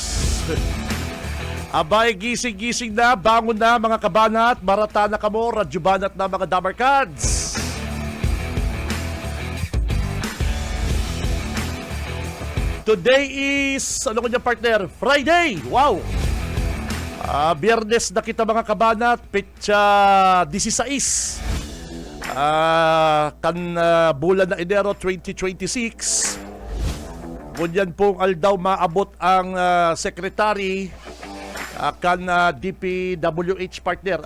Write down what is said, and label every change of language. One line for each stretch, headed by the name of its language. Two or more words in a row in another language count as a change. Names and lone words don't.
Bikol: Abay, gising-gising na, bangon na mga kabanat, marata na kamo, radyo banat na mga dabarkads.
English: Today is,
Bikol: ano ko niya partner? Friday! Wow! Biyernes na kita mga kabanat, petsa 16. Bulan na Enero 2026. Bunyan pong aldaw maabot ang secretary kan DPWH partner.